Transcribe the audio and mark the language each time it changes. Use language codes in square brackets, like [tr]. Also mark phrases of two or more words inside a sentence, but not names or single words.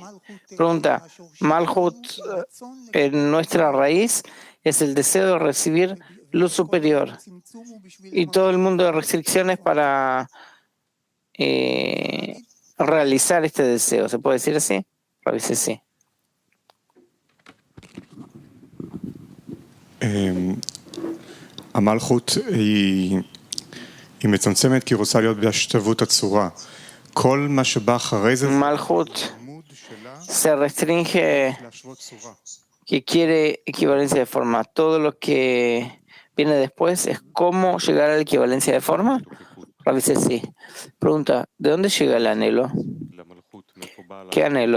[es] Pregunta, Malhut en nuestra raíz es el deseo de recibir luz superior. Y todo el mundo de restricciones para realizar este deseo. ¿Se puede decir así? Dice, sí. [he] המלכות היא מצמצמת כי רוצה להיות בהשתוות הצורה. כל מה שבא אחרי זה... [es] Malhut se restringe que quiere equivalencia de forma. Todo lo que viene después es cómo llegar a la equivalencia de forma. Dice, sí. Pregunta, ¿de dónde llega el anhelo? ¿Qué anhelo?